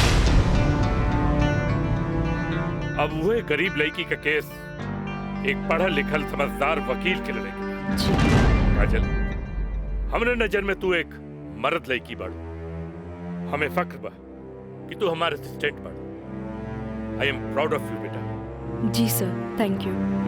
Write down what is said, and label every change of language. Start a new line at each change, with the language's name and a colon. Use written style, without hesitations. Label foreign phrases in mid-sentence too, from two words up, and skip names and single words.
Bhojpuri: अब वही गरीब लड़की का केस एक पढ़ा लिखल समझदार वकील के लड़ेगा। काजल, हमरे नजर में तू एक मर्द लड़की बाड़ू। हमें फक्र बा कि तू हमारे असिस्टेंट बाड़ू।
English: I am proud of you बेटा।
Bhojpuri: जी सर,
English: thank you.